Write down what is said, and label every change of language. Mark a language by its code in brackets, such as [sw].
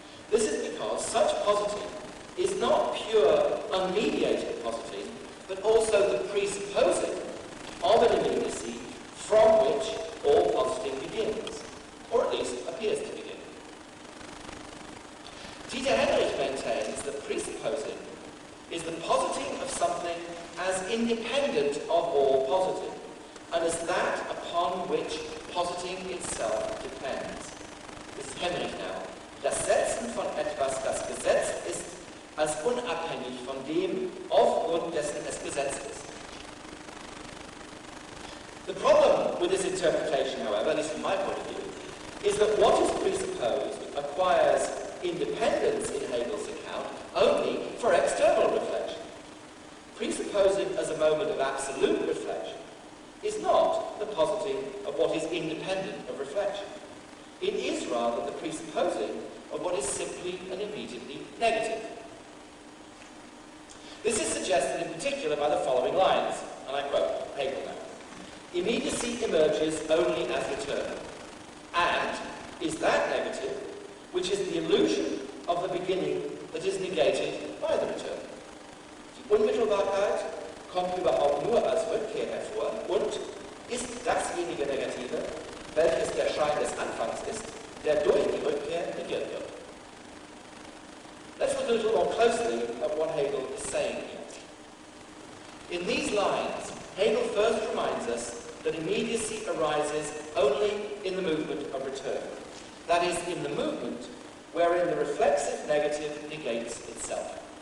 [en] This is because such positing is not pure unmediated positing, but also the presupposing of an immediacy from which all positing begins, or at least appears to begin. Dieter Heinrich maintains that presupposing is the positing of something as independent of all positing, and as that upon which positing itself depends. This is Heinrich now. [de] Das Setzen von etwas, das gesetzt ist, als unabhängig von dem, aufgrund dessen es gesetzt ist. [en] The problem with this interpretation, however, at least from my point of view, is that what is presupposed acquires independence in Hegel's account only for external reflection. Presupposing as a moment of absolute reflection is not the positing of what is independent of reflection. It is rather the presupposing of what is simply and immediately negative. This is suggested in particular by the following lines, and I quote Hegel now. Immediacy emerges only as return, and is that negative, which is the illusion of the beginning that is negated by the return. [de] Die Unmittelbarkeit kommt überhaupt nur als Rückkehr hervor und ist dasjenige Negative, welches der Schein des Anfangs ist, der durch die Rückkehr negiert wird. [en] Let's look a little more closely at what Hegel is saying here. In these lines, Hegel first reminds us that immediacy arises only in the movement of return. That is, in the movement wherein the reflexive negative negates itself.